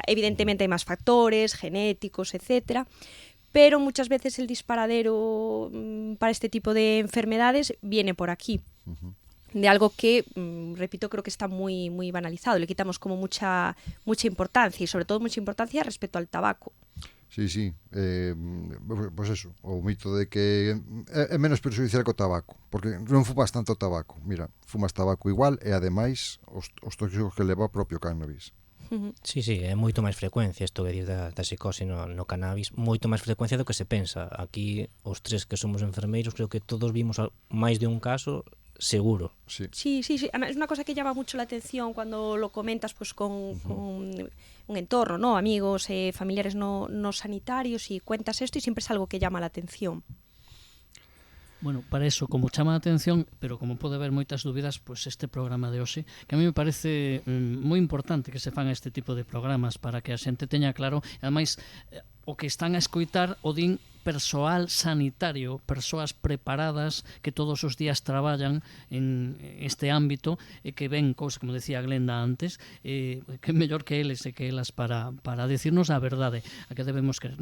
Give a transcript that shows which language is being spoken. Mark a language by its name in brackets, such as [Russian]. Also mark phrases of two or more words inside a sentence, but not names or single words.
[Spanish] Evidentemente hay más factores genéticos, etcétera, pero muchas veces el disparadero para este tipo de enfermedades viene por aquí. De algo que, repito, creo que está muy muy banalizado. Le quitamos como mucha importancia y sobre todo mucha importancia respecto al tabaco. Sí. [Galician] Pois eso, o mito de que é menos perxudicial que o tabaco, porque non fumas tanto tabaco. Mira, fumas tabaco igual e ademais os tóxicos que leva o propio cannabis. Sí, é moito máis frecuencia isto que dir da psicose no cannabis, moito máis frecuencia do que se pensa. Aquí, os tres que somos enfermeiros, creo que todos vimos máis de un caso seguro. [Spanish] Sí. Es una cosa que llama mucho la atención cuando lo comentas pues con un entorno, ¿no? Amigos, familiares no sanitarios, y cuentas esto y siempre es algo que llama la atención. [Galician] Bueno, para eso, como chama a atención, pero como pode haber moitas dúbidas, pues este programa de hoxe, que [Spanish] a mí me parece [Galician] moi importante que se fan este tipo de programas para que a xente teña claro, e ademais o que están a escoitar o din persoal sanitario, persoas preparadas que todos os días traballan en este ámbito e que ven cousas, como decía Glenda antes, que mellor que eles e que elas para decirnos a verdade, a que debemos querer.